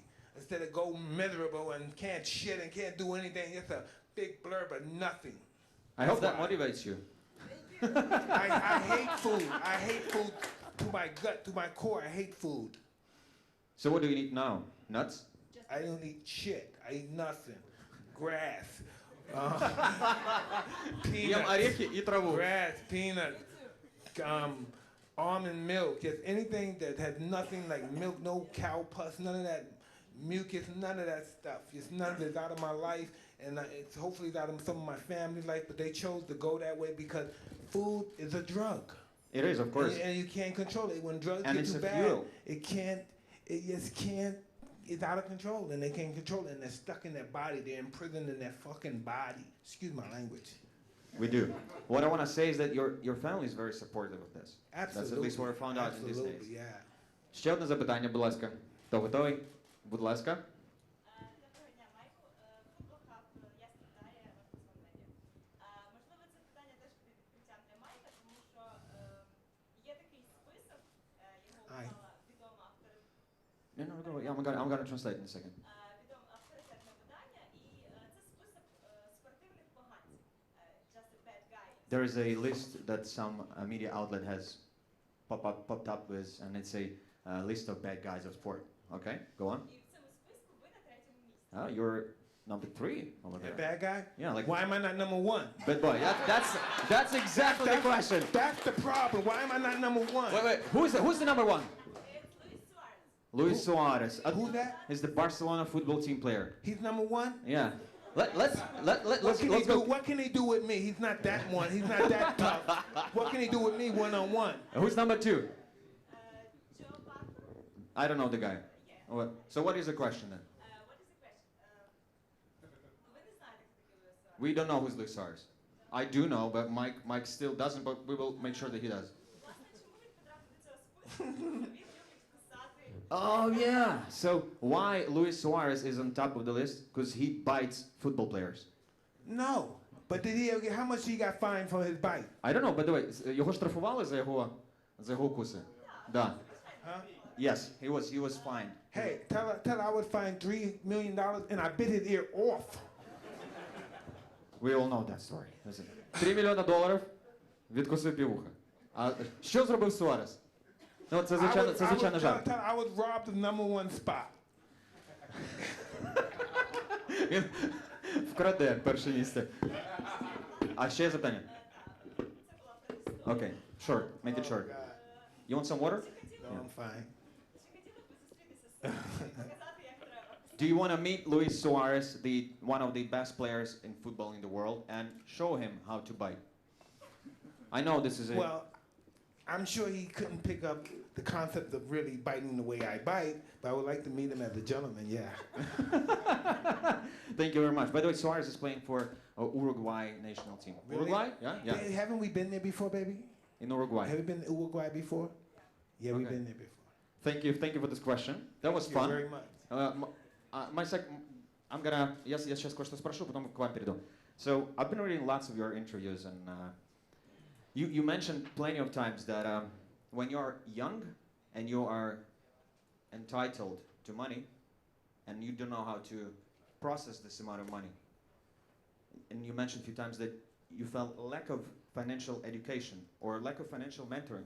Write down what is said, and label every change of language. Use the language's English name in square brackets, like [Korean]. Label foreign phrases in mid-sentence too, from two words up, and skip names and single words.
[English] Instead of go miserable and can't shit and can't do anything, just a big blurb of nothing. I hope that motivates you. I hate food. I hate food to my gut, to my core. I hate food. So what do you eat now? Nuts? I don't eat shit. I eat nothing. Grass. [Russian] Ем орехи и траву. [English] Grass, peanut, almond milk, just anything that has nothing like milk, no cow pus, none of that mucus, none of that stuff. Just none of it's out of my life, and it's hopefully out of some of my family life, but they chose to go that way because food is a drug. It is, of course. And you can't control it. When drugs And get it's too a bad, fuel. it just can't, it's out of control, and they can't control it, and they're stuck in their body. They're imprisoned in their fucking body. Excuse my language. We do. What I want to say is that your family is very supportive of this. Absolutely. That's at least what I found out in these days. Absolutely, yeah. [Ukrainian] Ще одне запитання, будь ласка. Хто готовий? Будь ласка. Доброго дня, Майку. Футбол Хаб, я з Китаю, можливо, це питання теж буде відкриттям для Майка, тому що є такий список, його вклала відома [English] I'm gonna translate in a second. [Ukrainian] авторитетне видання, і це список спортивних поганців. [English] Just a bad guy. There is a list that some media outlet has popped up with, and it's a list of bad guys of sport. Okay, go on. [Ukrainian] І в цьому списку ви на 3-му місці. [English] You're number 3 over A there. bad guy? Yeah, like Why am I not number one? bad boy. That's exactly the question. That's the problem. Why am I not number one? Wait. Who's the number 1? It's Luis Luis Suarez. Suarez. Who's that? He's the Barcelona football team player. He's number one? Yeah. Let's go. What can he do with me? He's not that one. He's not that tough. What can he do with me one-on-one? Who's number 2? Joe Buck. I don't know the guy. What? So what is the question then? What is the question? [Ukrainian] Ви не знаєте, хто такий Luis Suarez? [English] We don't know who's Luis Suarez. I do know, but Mike still doesn't, but we will make sure that he does. [Ukrainian] Власне, чому він потрапив до цього списку? Він любить писати. [English] Oh yeah. So why Luis Suarez is on top of the list? Because he bites football players. No. But did he ever get, how much he got fined for his bite? I don't know, by the way, [Ukrainian] його штрафували за його укуси? Да. [English] Huh? Yes, he was fined. Hey, tell her I was fined $3 million and I bit his ear off. We all know that story. Listen. [Ukrainian] $3 мільйона відкусив півуха. А що зробив Суарес? Ну, це звичайно жарт. [English] Tell her I was robbed of number one spot. [Ukrainian] Він вкраде перше місце. А ще є запитання? [English] Okay, short. Make it short. You want some water? No, I'm fine. [Ukrainian] Чи хотіли б ви зустрітися з ним і показати, як треба? [English] Do you want to meet Luis Suarez, one of the best players in football in the world, and show him how to bite? I know this is a... Well, I'm sure he couldn't pick up the concept of really biting the way I bite, but I would like to meet him as a gentleman, yeah. Thank you very much. By the way, Suarez is playing for Uruguay national team. Really? Uruguay? Yeah. Hey, haven't we been there before, baby? In Uruguay. Have you been to Uruguay before? Yeah, we've Okay. been there before. Thank you for this question. That was Thank you fun. very much. [Russian] Я сейчас кое-что спрошу, потом к вам перейду. [English] So, I've been reading lots of your interviews, and You mentioned plenty of times that when you're young and you are entitled to money and you don't know how to process this amount of money. And you mentioned a few times that you felt a lack of financial education or lack of financial mentoring.